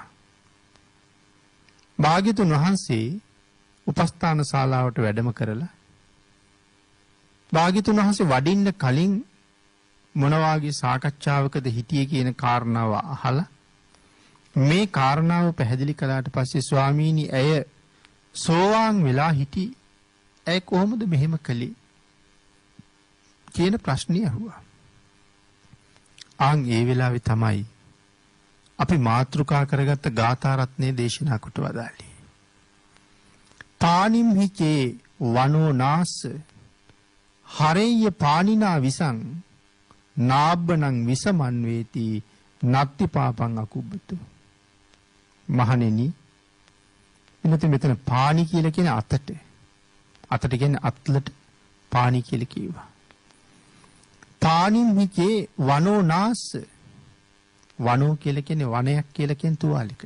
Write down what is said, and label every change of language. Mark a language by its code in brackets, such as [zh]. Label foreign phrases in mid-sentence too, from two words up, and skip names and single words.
[si] භාග්‍යතුන් වහන්සේ උපස්ථාන ශාලාවට වැඩම කරලා භාග්‍යතුන් වහන්සේ වඩින්න කලින් මොන වාගේ සාකච්ඡාවකද හිටියේ කියන කාරණාව අහලා මේ කාරණාව පැහැදිලි කළාට පස්සේ ස්වාමීනි ඇය සෝවාන් වෙලා හිටි ඇය කොහොමද මෙහෙම කළේ කියන ප්‍රශ්නේ අහුවා. ආන් ඒ වෙලාවේ තමයි අපි මාතෘකා කරගත්ත ගාථා රත්නයේ දේශනා කොට වදාළේ. [pi] පානිම් හිචේ වනෝ නාස හරෙය්‍ය පානිනා විසං නාබ්බනං විසමන් වේති නත්ති පාපං අකුබ්බතු. [si] මහණෙනි මෙතන පානි කියලා කියන අතට කියන්නේ අත්ලට පානි කියලා කියනවා. [pi] පානිම් හිචේ වනෝ නාස [si] වනෝ කියලා කියන්නේ වනයක් කියලා කියන තුවාලයකට.